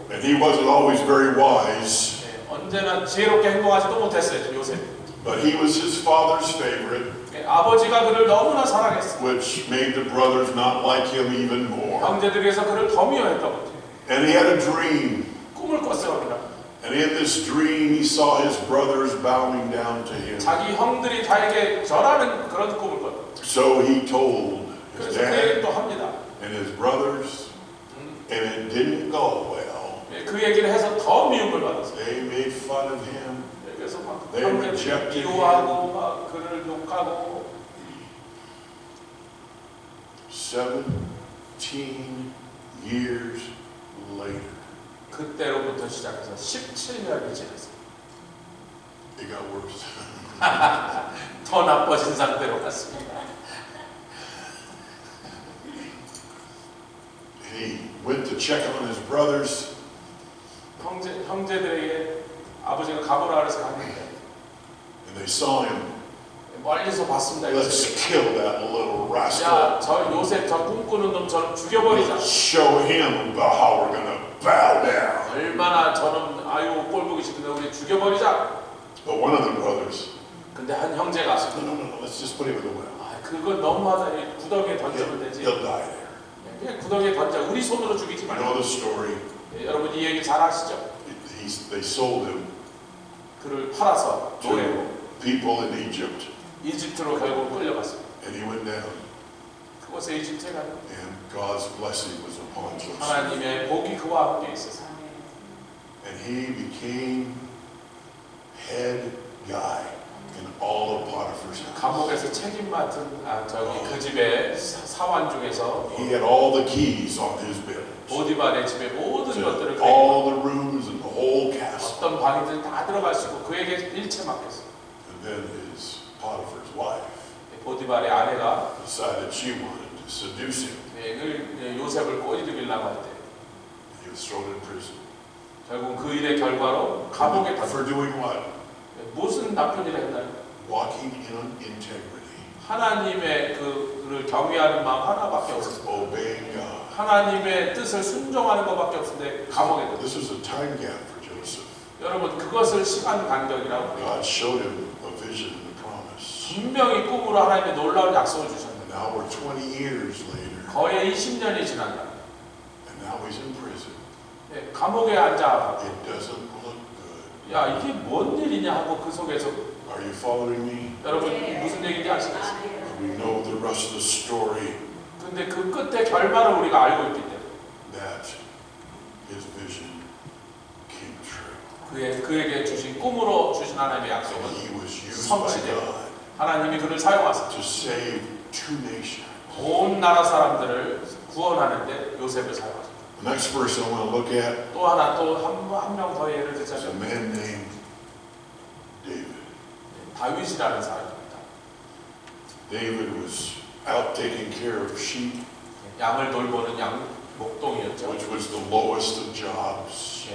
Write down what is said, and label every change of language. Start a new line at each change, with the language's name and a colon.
English: And he wasn't always very wise,
Korean: 언제나 지혜롭게 행동하지도 못했어요. 요셉.
English: but he was his father's favorite,
Korean: 아버지가 그를 너무나 사랑했어요.
English: which made the brothers not like him even more.
Korean: 형제들에서 그를 더 미워했던 것 같아요.
English: And he had a dream.
Korean: 꿈을 꿨어요.
English: And in this dream, he saw his brothers bowing down to him.
Korean: 자기 형들이 자에게 절하는 그런 꿈을 꿨어요.
English: So he told his
Korean: 그래서 그
English: dad
Korean: 얘기를 또 합니다.
English: and his brothers, and it didn't go well.
Korean: 그 얘기를 해서 더 미움을 받았어요.
English: They made fun of him.
Korean: 그래서 막
English: They
Korean: 형제들이
English: rejected
Korean: 미워하고 막 그를 욕하고
English: 17 years later,
Korean: 그때로부터 시작해서 17년이 지났어요.
English: it got worse.
Korean: 더 나빠진 상태로 갔습니다.
English: He went to check on his brothers,
Korean: 형제들에게 아버지가 가보라 그래서 갔는데
English: and they saw him.
Korean: 멀리서 봤습니다.
English: Let's kill that little rascal.
Korean: 야, 저 요셉 저 꿈꾸는 놈처럼 죽여버리자.
English: Show him about how we're going to bow down.
Korean: 얼마나 저놈 아유 꼴 보기 싫은데 우리 죽여버리자.
English: But one of the brothers,
Korean: 근데 한 형제가
English: no, let's just put him in the well.
Korean: 아, 그건 너무하다. 이 구덩이에 던지면 되지.
English: He'll die there.
Korean: 그냥 구덩이에 던져. 우리 손으로 죽이지
English: You know
Korean: 말고.
English: the story.
Korean: 여러분 이 얘기 잘 아시죠?
English: They sold him
Korean: 그를 팔아서 노예로
English: to people in Egypt.
Korean: 이집트로 결국 끌려갔습니다.
English: And he went down.
Korean: 그곳에 이집트에 가면
English: And God's blessing was upon Joseph.
Korean: 하나님의 복이 그와 함께 있었어요.
English: And he became head guy in all of Potiphar's house.
Korean: 감옥에서 책임 맡은 그 집의 사원 중에서
English: He had all the keys on his bed.
Korean: 보디발의 집의 모든 것들을
English: To all the rooms and the whole castle.
Korean: 어떤 방이든 다 들어갈 수 있고 그에게 일체 맡겼어요.
English: And then his Potiphar's wife
Korean: 보디발의 아내가
English: decided she wanted to seduce him.
Korean: 요셉을 꼬리들이려고 할 때
English: He was thrown in prison.
Korean: 결국 그 일의 결과로 감옥에
English: For doing what?
Korean: 무슨 나쁜 일을 했나요?
English: Walking in integrity.
Korean: 하나님의 그를 경외하는 마음 하나밖에 없었어요.
English: Obeying God.
Korean: 하나님의 뜻을 순종하는 것밖에 없었는데 감옥에 들었어요.
English: This was a time gap for Joseph.
Korean: 여러분 그것을 시간 간격이라고 해요.
English: God showed him a vision and a promise.
Korean: 분명히 꿈으로 하나님의 놀라운 약속을 주셨는데
English: Now we're 20 years later,
Korean: 거의 20년이 지난다.
English: and now he's in prison.
Korean: 감옥에 앉아
English: It doesn't look good.
Korean: 야 이게 뭔 일이냐 하고 그 속에서
English: Are you following me?
Korean: 여러분 무슨 얘기인지 아시겠어요?
English: We know the rest of the story,
Korean: 근데 그 끝에 결말을 우리가 알고 있기 때문에
English: that his vision came true.
Korean: 그에게 주신 꿈으로 주신 하나님의
English: And
Korean: 약속은
English: he was used by
Korean: 성취되고
English: God
Korean: 하나님이 그를 사용하사
English: to save 2 nations.
Korean: 온 나라 사람들을 구원하는데 요셉을 사용하셨다.
English: The next person I want to look at
Korean: 또 하나 또 한 명 더 예를
English: is a
Korean: 들자면
English: man named David.
Korean: 다윗이라는 사람입니다.
English: David was out taking care of sheep,
Korean: 양을 돌보는 양 목동이었죠.
English: which was the lowest of jobs.